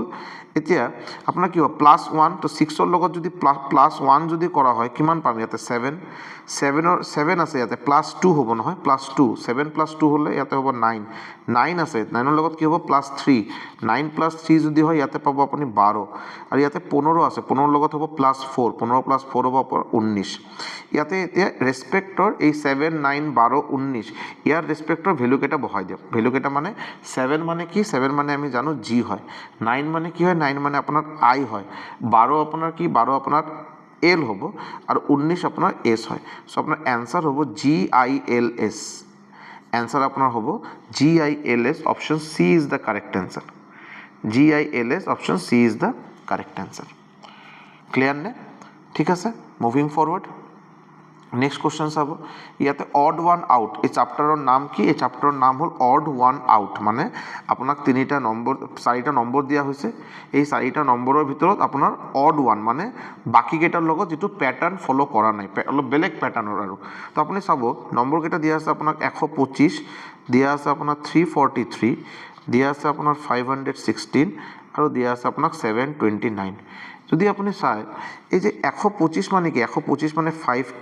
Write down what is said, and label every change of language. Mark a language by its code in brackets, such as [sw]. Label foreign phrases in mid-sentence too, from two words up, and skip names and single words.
[as] এতিয়া আপোনাৰ কি হ'ব +1 তো 6ৰ লগত যদি +1 যদি কৰা হয় কিমান পাম ইয়াতে 7 আছে ইয়াতে +2 হ'ব নহয় +2 7 + 2 হ'লে ইয়াতে হ'ব 9 আছে 9ৰ লগত কি হ'ব +3 9 + 3 যদি হয় ইয়াতে পাব আপুনি 12 আৰু ইয়াতে 15 আছে 15ৰ লগত হ'ব +4 15 + 4 হ'ব আপোনাৰ 19 ইয়াতে এতিয়া ৰেচপেক্টৰ এই 7 9 12 19 ইয়াৰ ৰেচপেক্টৰ ভেলুকেইটা বহাই দিয়ক ভেলুকেইটা মানে 7 মানে কি 7 মানে আমি জানো জি হয় 9 মানে কি হয় 9 মানে আপোনাৰ আই হয় 12 আপোনাৰ কি 12 আপোনাৰ এল হ'ব আৰু 19 আপোনাৰ এছ হয় সো আপোনাৰ এনসাৰ হ'ব GILS [bn] এনসার আপনার হবো [as] GILS [en] option C is the correct answer [as] GILS অপশন সি ইজ দ্য কারেক্ট অ্যান্সার ক্লিয়ার নে ঠিক আছে [en] moving forward next [as] কোশ্চেন চাব ইয়াতে [en] odd one out [as] এই চেপ্টাৰৰ নাম কি এই চেপ্টাৰৰ নাম হ'ল [en] odd one out [as] মানে আপোনাক চাৰিটা নম্বৰ দিয়া হৈছে এই চাৰিটা নম্বৰৰ ভিতৰত আপোনাৰ [en] odd one [as] মানে বাকীকেইটাৰ লগত যিটো পেটাৰ্ণ ফ'ল' কৰা নাই অলপ বেলেগ পেটাৰ্ণৰ আৰু তো আপুনি চাব নম্বৰকেইটা দিয়া আছে আপোনাক 125 দিয়া আছে আপোনাৰ 343 দিয়া আছে আপোনাৰ 516 আৰু দিয়া আছে আপোনাক 729 যদি আপুনি চায় এই যে 125 মানে কি 125 মানে 5